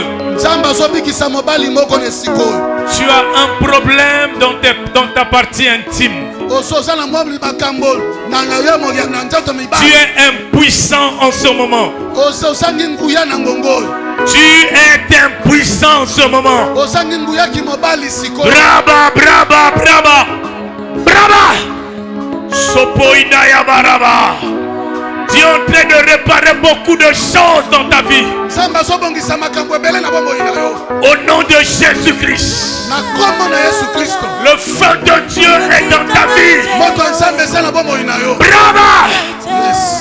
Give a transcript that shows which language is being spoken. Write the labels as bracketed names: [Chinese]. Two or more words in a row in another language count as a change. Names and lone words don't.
[French] Tu as un problème dans ta partie intime. Tu es impuissant en ce moment. Tu es impuissant en ce moment. Braba, braba, braba. Braba. Sopoina ya baraba. Dieu est en train de réparer beaucoup de choses dans ta vie. Au nom de Jésus-Christ. Le feu de Dieu est dans ta vie. Brava. Yes.